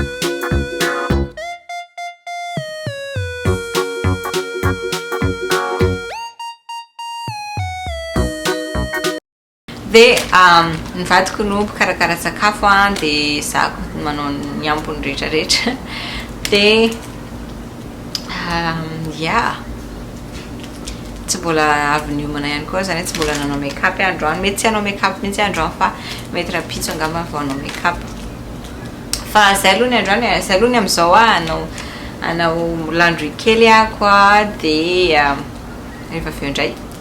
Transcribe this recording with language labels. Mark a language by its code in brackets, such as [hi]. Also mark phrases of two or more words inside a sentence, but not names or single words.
[mg] Dia ny vadiko no mikarakara sakafo dia zako manao ny ambony rehetrarehetra dia ya tsy mbola avy niomana ihany koa zany hoe tsy mbola nanao make-up androany mety tsy hanao make-up mihitsy androany fa mety rapitso angamba vao hanao make-up fa zay aloha ny androany zay aloha ny amin'izao anao landry kely ako dia rehefa avy eo indray.